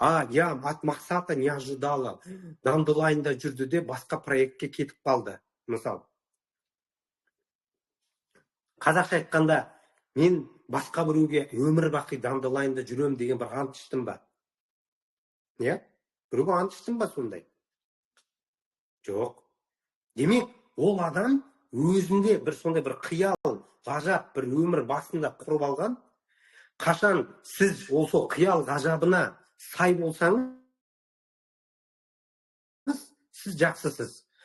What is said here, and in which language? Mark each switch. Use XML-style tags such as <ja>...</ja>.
<ru>Я от Мақсата не ожидала.</ru> <kk>Dandelion'да жүрді де басқа проектке кетіп қалды. Мысалы. Қазақша айтқанда, мен басқа біреуге өмір бақи Dandelion'да жүрем деген бір ант іштім ба? Біреуге ант іштім ба сондай? Жоқ. Демек, ол адам өзінде бір сондай бір қиял, ғажап бір өмір басында құрып алған. Қашан сіз сол қиял ғажабына сай болсаңыз, сіз жақсысыз.</kk>